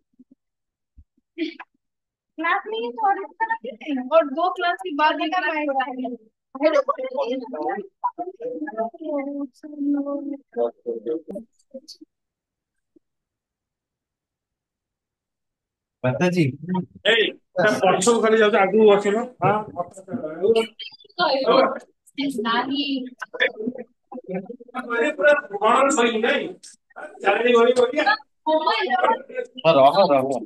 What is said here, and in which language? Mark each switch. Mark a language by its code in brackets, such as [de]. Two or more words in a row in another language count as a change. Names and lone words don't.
[hi] क्लास में ही तो और दो क्लास के बाद ये कर पाएगा। माता जी। [or] ଏଇ ତା ପଛକୁ ଖାଲି ଯାଉଛି ଆଗକୁ ବସିଲ ହଁ ପୁରା କଣ ଶୋଇବୁ ନାଇଁ ଚାରି ଗଳି ବଢିଆ [hi] रह रह।